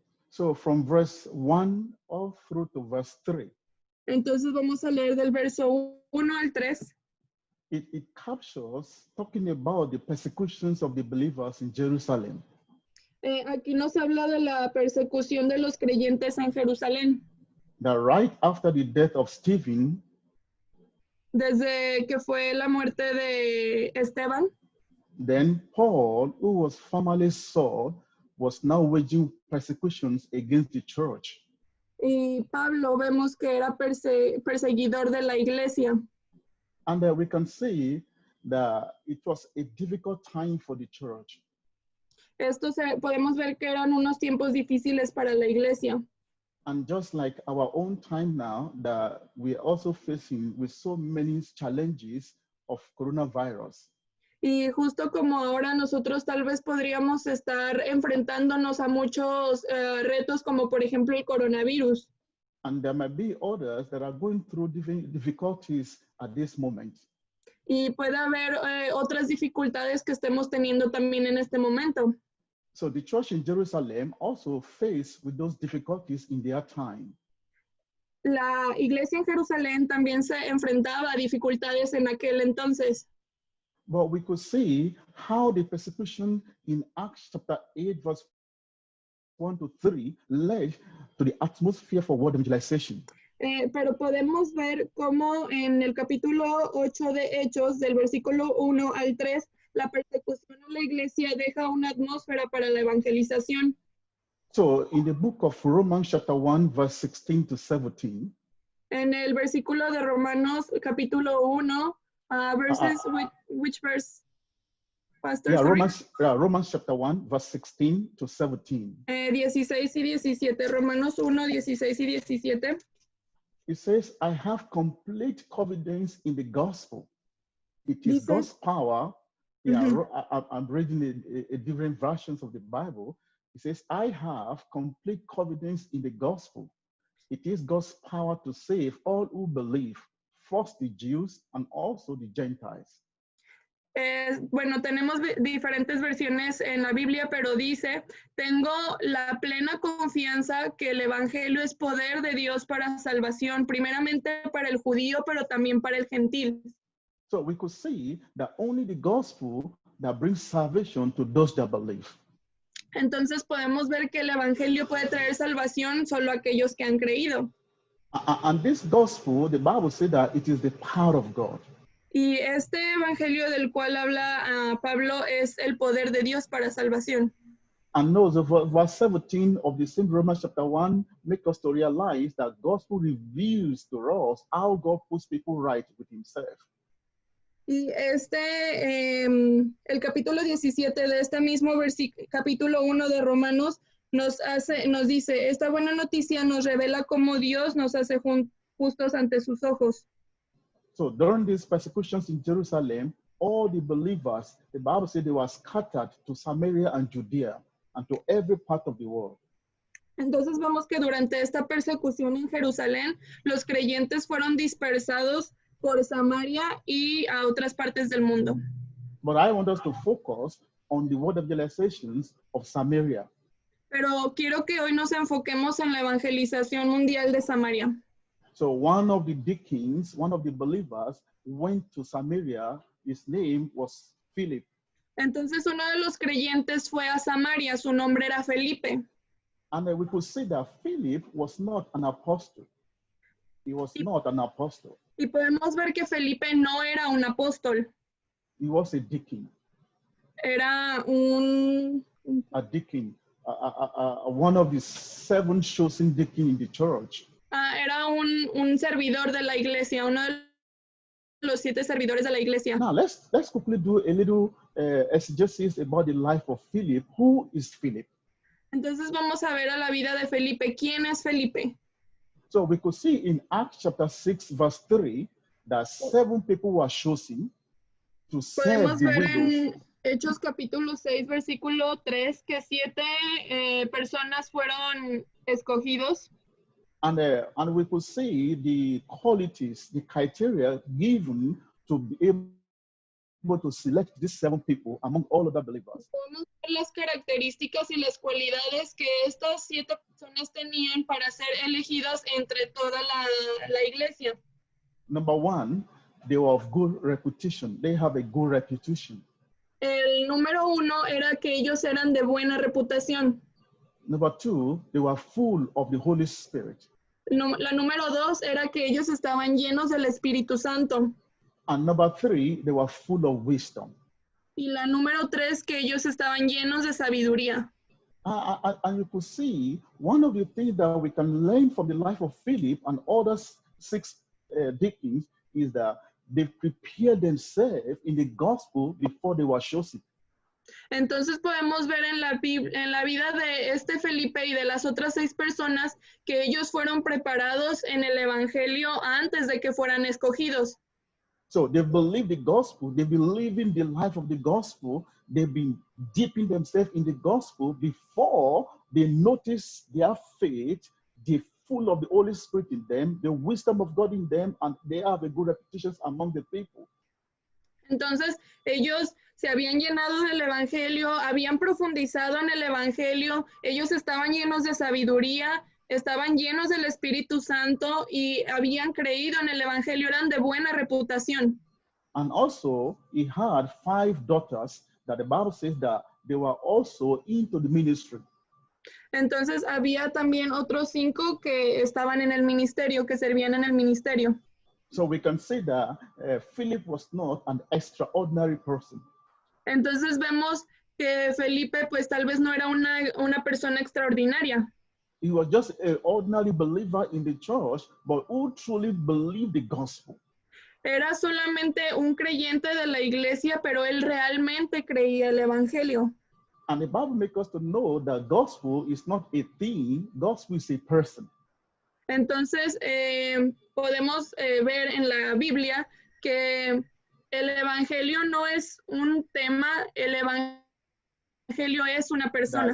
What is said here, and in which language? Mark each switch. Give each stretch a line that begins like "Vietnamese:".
English: So from verse 1 all through to verse 3.
Spanish: Entonces vamos a leer del verso 1 al 3.
English: It captures talking about the persecutions of the believers in Jerusalem.
Spanish: Aquí nos habla de la persecución de los creyentes en Jerusalén.
English: That right after the death of Stephen,
Spanish: desde que fue la muerte de Esteban,
English: then Paul, who was formerly Saul, was now waging persecutions against the church.
Spanish: Y Pablo vemos que era perseguidor de la iglesia.
English: And we can see that it was a difficult time for the church.
Spanish: Podemos ver que eran unos tiempos difíciles para la iglesia.
English: And just like our own time now, that we are also facing with so many challenges of coronavirus.
Spanish: Y justo como ahora nosotros tal vez podríamos estar enfrentándonos a muchos retos como por ejemplo el coronavirus.
English: And there might be others that are going through difficulties at this moment.
Spanish: Y puede haber otras dificultades que estemos teniendo también en este momento.
English: So the church in Jerusalem also faced with those difficulties in their time.
Spanish: La iglesia en Jerusalén también se enfrentaba a dificultades en aquel entonces.
English: But we could see how the persecution in Acts chapter 8, verse 1 to 3 led to the atmosphere for word evangelization.
Spanish: Pero podemos ver cómo en el capítulo 8 de Hechos, del versículo 1 al 3, la persecución a la iglesia deja una atmósfera para la evangelización.
English: So in the book of Romans chapter 1, verse 16 to 17,
Spanish: En el versículo de Romanos, capítulo 1,
English: verses, which verse, Pastor? yeah, Sorry? Romans chapter 1, verse 16 to 17.
Spanish: 16 y 17, Romanos 1, 16 y 17.
English: It says, I have complete confidence in the gospel. It is
Spanish: Dice-
English: God's power. Yeah, Mhm. I'm reading a different versions of the Bible. It says, I have complete confidence in the gospel. It is God's power to save all who believe, first the Jews and also the Gentiles.
Spanish: Bueno, tenemos diferentes versiones en la Biblia, pero dice, tengo la plena confianza que el Evangelio es poder de Dios para salvación, primeramente para el judío, pero también para el gentil.
English: So we could see that only the gospel that brings salvation to those that believe.
Spanish: Entonces podemos ver que el Evangelio puede traer salvación solo a aquellos que han creído.
English: And this gospel, the Bible says that it is the power of God.
Spanish: Y este Evangelio del cual habla Pablo es el poder de Dios para salvación.
English: And those verse 17 of the same Romans chapter 1 make us to realize that gospel reveals to us how God puts people right with himself.
Spanish: Y el capítulo 17 de este mismo capítulo 1 de Romanos nos dice, esta buena noticia nos revela cómo Dios nos hace justos ante sus ojos.
English: So during these persecutions in Jerusalem, all the believers, the Bible said they were scattered to Samaria and Judea and to every part of the world.
Spanish: Entonces vemos que durante esta persecución en Jerusalén, los creyentes fueron dispersados por Samaria y a otras partes del mundo.
English: But I want us to focus on the word evangelizations of Samaria.
Spanish: Pero quiero que hoy nos enfoquemos en la evangelización mundial de Samaria.
English: So one of the deacons, one of the believers, went to Samaria. His name was Philip.
Spanish: Entonces uno de los creyentes fue a Samaria, su nombre era Felipe.
English: And we could see that Philip was not an apostle. He was not an apostle.
Spanish: Y podemos ver que Felipe no era un apóstol,
English: He was a deacon.
Spanish: era
English: A deacon, one of the 7 chosen deacons in the church.
Spanish: era un servidor de la iglesia, uno de los 7 servidores de la iglesia.
English: Now let's quickly do a little exegesis about the life of Philip. Who is Philip?
Spanish: Entonces vamos a ver a la vida de Felipe. ¿Quién es Felipe?
English: So we could see in Acts chapter 6, verse 3, that 7 people were chosen to serve
Spanish: Podemos
English: the
Spanish: ver
English: widows.
Spanish: en Hechos capítulo 6, versículo 3, que 7 personas fueron escogidos.
English: And we could see the qualities, the criteria given to be able to select these 7 people among all other believers.
Spanish: Podemos ver las características y las cualidades que estas 7 personas tenían para ser elegidas entre toda la iglesia.
English: Number 1, they were of good reputation. They have a good reputation.
Spanish: El número 1 era que ellos eran de buena reputación.
English: Number 2, they were full of the Holy Spirit.
Spanish: La número 2 era que ellos estaban llenos del Espíritu Santo.
English: And number 3, they were full of wisdom.
Spanish: Y la número 3, que ellos estaban llenos de sabiduría.
English: And you could see one of the things that we can learn from the life of Philip and other 6 deacons is that they prepared themselves in the gospel before they were chosen.
Spanish: Entonces podemos ver en la vida de este Felipe y de las otras 6 personas que ellos fueron preparados en el Evangelio antes de que fueran escogidos.
English: So they believe the gospel, they believe in the life of the gospel, they've been dipping themselves in the gospel before they notice their faith, they're full of the Holy Spirit in them, the wisdom of God in them, and they have a good reputation among the people.
Spanish: Entonces ellos se habían llenado del Evangelio, habían profundizado en el Evangelio, ellos estaban llenos de sabiduría, estaban llenos del Espíritu Santo y habían creído en el Evangelio, eran de buena reputación.
English: And also, he had 5 daughters that the Bible says that they were also into the ministry.
Spanish: Entonces había también otros 5 que estaban en el ministerio, que servían en el ministerio.
English: So we can say that Philip was not an extraordinary person.
Spanish: Entonces vemos que Felipe pues tal vez no era una persona extraordinaria.
English: He was just an ordinary believer in the church, but who truly believed the gospel.
Spanish: Era solamente un creyente de la iglesia, pero él realmente creía el evangelio.
English: And the Bible makes us to know that gospel is not a thing, gospel is a person.
Spanish: Entonces podemos ver en la Biblia que el evangelio no es un tema, el evangelio es una persona.